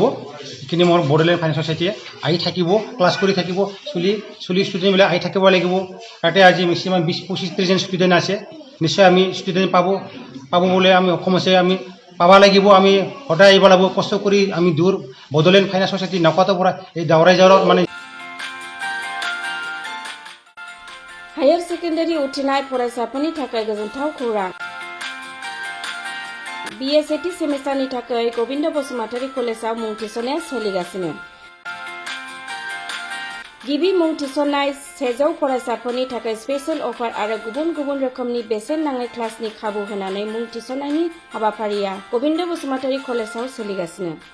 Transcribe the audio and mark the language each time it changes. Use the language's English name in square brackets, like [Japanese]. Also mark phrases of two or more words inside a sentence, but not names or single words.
[Assamese] এইখিনি মোৰ বড়োলেণ্ড ফাইন ছ'চাইটিয়ে আহি থাকিব, ক্লাছ কৰি থাকিব। ষ্টুডেণ্টবিলাক আহি থাকিব লাগিব। তাতে আজি মেক্সিমাম 20-25-30জন ষ্টুডেণ্ট আছে। নিশ্চয় আমি ষ্টুডেণ্ট পাব বুলি আমি সক্ষম হৈছে। আমি পাব লাগিব। আমি সদায় আহিব লাগিব, কষ্ট কৰি আমি দূৰ বড়োলেণ্ড ফাইন আৰ্ট ছ'চাইটি নাওকাটাৰ পৰা এই দাউৰাইজাৰত মানে [English] higher secondary [Bodo] उथ्रिनाय फरायसाफोरनि थाखाय गोजोनथाव खौरां। BSAT सेमेस्टारनि थाखाय गोविन्द बसुमतारी कलेजाव मुं थिसननाया सोलिगासिनो। गिबि मुं थिसननाय 100 फरायसाफोरनि थाखाय [English] special offer [Bodo] आरो गुबुन गुबुन रोखोमनि बेसेन नाङै क्लासनि खाबु होनानै मुं थिसननायनि हाबाफारिया गोविन्द बसुमतारी कलेजाव सोलिगासिनो।